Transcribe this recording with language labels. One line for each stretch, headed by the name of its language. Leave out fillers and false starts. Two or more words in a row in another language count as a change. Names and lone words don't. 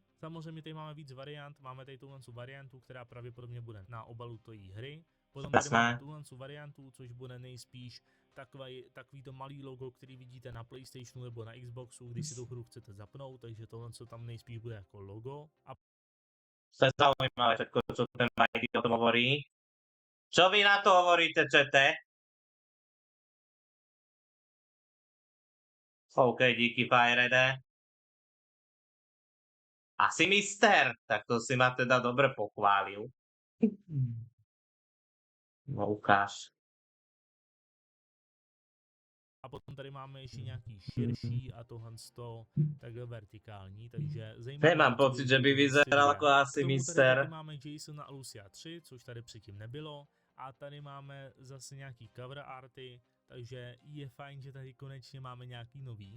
Czech: Samozřejmě tady máme víc variant, máme tady tuhle variantu, která pravděpodobně bude na obalu té hry. Potom tady máme tuhle variantu, což bude nejspíš takový to malý logo, který vidíte na PlayStationu nebo na Xboxu, když si tu hru chcete zapnout, takže tohle tam nejspíš bude jako logo.
Slovak: A to je zaujímavé všetko, čo ten Mikey o tom hovorí. Čo vy na to hovoríte, čete?
Czech: OK, díky Firede.
Slovak: Asi mister, tak to si ma teda dobre pochválil. No ukáž.
Czech: A potom tady máme ještě nějaký širší a tohle takhle vertikální, takže zajímavé.
Slovak: Nemám pocit, že by vyzeral jako asi mister.
Czech: Tady máme Jasona a Lucia 3, což tady předtím nebylo. A tady máme zase nějaký
English: cover arty,
Czech: takže je fajn, že tady konečně máme nějaký nový.